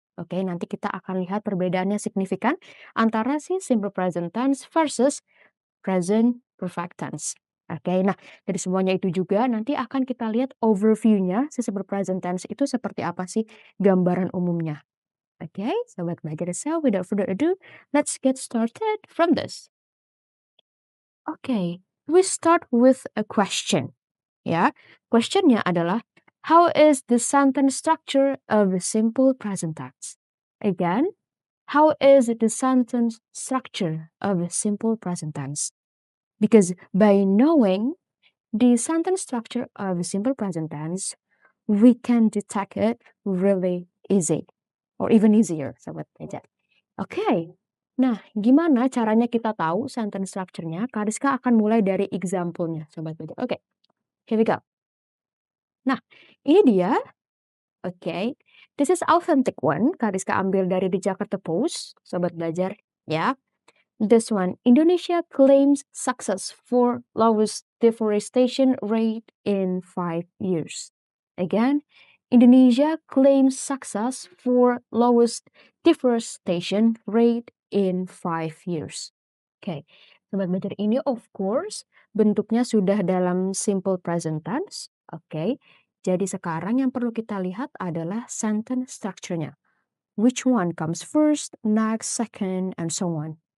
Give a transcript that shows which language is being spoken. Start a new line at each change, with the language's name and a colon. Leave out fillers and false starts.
Indonesian: Oke, nanti kita akan lihat perbedaannya signifikan antara si simple present tense versus present perfect tense. Oke, nah dari semuanya itu juga nanti akan kita lihat overview-nya si simple present tense itu seperti apa sih gambaran umumnya.
English: Oke, Sobat Belajar, so without further ado, let's get started from this. Oke, we start with a question. Ya, questionnya adalah how is the sentence structure of a simple present tense? Again, how is the sentence structure of a simple present tense? Because by knowing the sentence structure of a simple present tense, we can detect it really easy or even easier, Sobat Belajar.
Indonesian: Oke, nah gimana caranya kita tahu sentence structure-nya? Kariska akan mulai dari example-nya, Sobat Belajar.
English: Oke, here we go.
Indonesian: Nah, ini dia.
English: Oke, this is authentic one.
Indonesian: Kariska ambil dari The Jakarta Post, Sobat Belajar.
English: Ya, this one. Indonesia claims success for lowest deforestation rate in 5 years. Again, Indonesia claims success for lowest deforestation rate in 5 years.
Indonesian: Oke, Sobat Belajar, ini
English: of course
Indonesian: bentuknya sudah dalam simple present tense. Oke, jadi sekarang yang perlu kita lihat adalah sentence structure-nya.
English: Which one comes first, next, second, and so on.